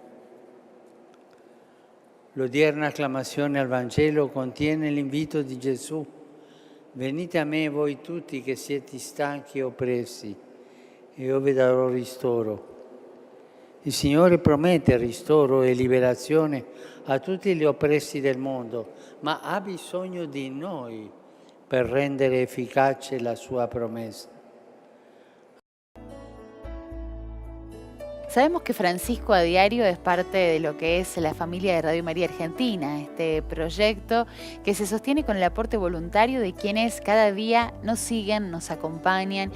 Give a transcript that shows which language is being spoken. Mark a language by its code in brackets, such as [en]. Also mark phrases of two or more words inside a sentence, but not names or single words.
[it] L'odierna acclamazione al Vangelo contiene l'invito di Gesù: venite a me voi tutti che siete stanchi e oppressi, e io vi darò ristoro. Il Signore promette ristoro e liberazione a tutti gli oppressi del mondo, ma ha bisogno di noi per rendere efficace la sua promesa. [es] Sabemos que Francisco a Diario es parte de lo que es la familia de Radio María Argentina, este proyecto que se sostiene con el aporte voluntario de quienes cada día nos siguen, nos acompañan.